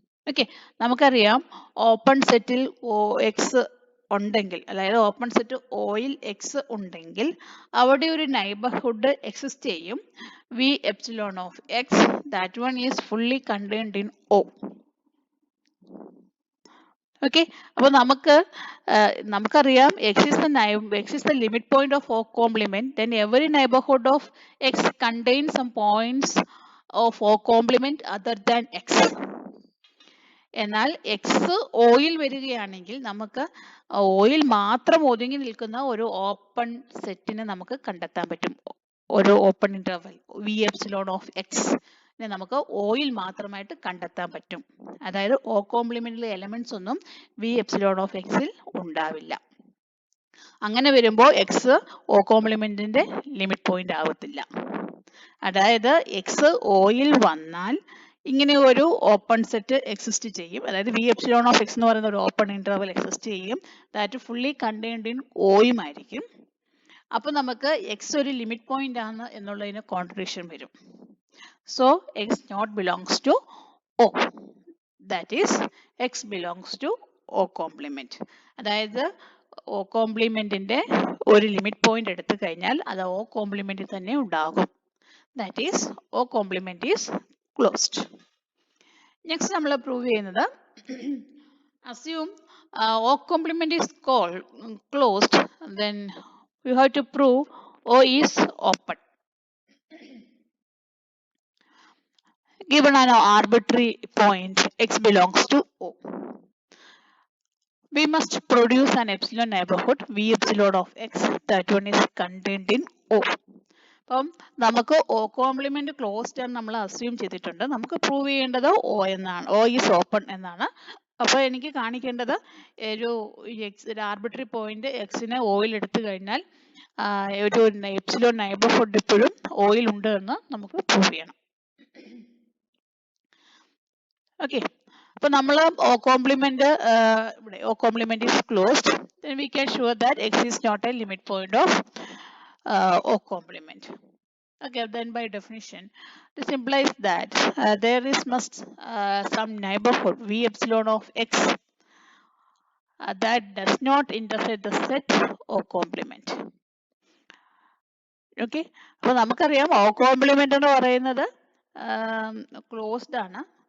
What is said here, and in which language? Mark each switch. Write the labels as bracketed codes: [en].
[ml] Okay, നമുക്കറിയാം open സെറ്റിൽ X ഉണ്ടെങ്കിൽ, അതായത് ഓപ്പൺ സെറ്റ് ഓയിൽ എക്സ് ഉണ്ടെങ്കിൽ അവിടെ ഒരു നൈബർഹുഡ് എക്സിസ്റ്റ് ചെയ്യും, V epsilon of X, [en] That one is fully contained in O. [ml] Okay, അപ്പോൾ നമുക്കറിയാം [en] x is the limit point of O complement, then every neighborhood of x contains some points of O complement other than x. [ml] എന്നാൽ X oil വരികയാണെങ്കിൽ നമുക്ക് oil മാത്രം ഒതുങ്ങി നിൽക്കുന്ന ഒരു open സെറ്റിനെ നമുക്ക് കണ്ടെത്താൻ പറ്റും. ഒരു open interval V epsilon of X നമുക്ക് ഓയിൽ മാത്രമായിട്ട് കണ്ടെത്താൻ പറ്റും. അതായത് O കോംപ്ലിമെന്റിലെ എലമെന്റ്സ് ഒന്നും വി എപ്സിലോൺ ഓഫ് എക്സിൽ ഉണ്ടാവില്ല. അങ്ങനെ വരുമ്പോൾ എക്സ് O കോംപ്ലിമെന്റിന്റെ ലിമിറ്റ് പോയിന്റ് ആവത്തില്ല. അതായത് എക്സ് ഓയിൽ വന്നാൽ ഇങ്ങനെ ഒരു ഓപ്പൺ സെറ്റ് എക്സിസ്റ്റ് ചെയ്യും, അതായത് വി എപ്സിലോൺ ഓഫ് എക്സ് എന്ന് പറയുന്ന ഒരു ഓപ്പൺ ഇന്റർവൽ എക്സിസ്റ്റ് ചെയ്യും, [en] that fully contained in [ml] ഓയും ആയിരിക്കും. അപ്പൊ നമുക്ക് എക്സ് ഒരു ലിമിറ്റ് പോയിന്റ് ആണ് എന്നുള്ളതിന് കോൺട്രഡിക്ഷൻ വരും. [en] So x not belongs to O, that is x belongs to O complement. [ml] അതായത് O കോംപ്ലിമെന്റിന്റെ ഒരു ലിമിറ്റ് പോയിന്റ് എടുത്തു കഴിഞ്ഞാൽ അത് O കോംപ്ലിമെന്റിൽ തന്നെ ഉണ്ടാകും. [en] That is O complement is closed. [ml] Next നമ്മൾ പ്രൂവ് ചെയ്യുന്നത് [en] assume O complement is closed, then we have to prove O is open. Given an arbitrary point x belongs to O, we must produce an epsilon neighborhood V epsilon of x, that one is contained in O. [ml] അപ്പം നമുക്ക് O complement closed ആണ് നമ്മൾ assume ചെയ്തിട്ടുണ്ട്. നമുക്ക് prove ചെയ്യേണ്ടത് O എന്നാണ്, [en] O is open [ml] എന്നാണ്. അപ്പോൾ എനിക്ക് കാണിക്കേണ്ടത് ഒരു ആർബിട്രറി പോയിന്റ് എക്സിനെ ഓയിൽ എടുത്തു കഴിഞ്ഞാൽ ഒരു എപ്സിലോൺ നൈബർഹുഡ് ഇപ്പോഴും ഓയിൽ ഉണ്ട് എന്ന് നമുക്ക് പ്രൂവ് ചെയ്യണം. ഓക്കെ, അപ്പൊ നമ്മൾ O കോംപ്ലിമെന്റ് ഇവിടെ O complement is closed, [en] then we can show that x is not a limit point of O complement. Okay, then by definition this implies that there is some neighborhood V epsilon of x that does not intersect the set O complement. [ml] Okay, അപ്പോൾ നമുക്കറിയാം O complement എന്ന് പറയുന്നത് closed ആണ്.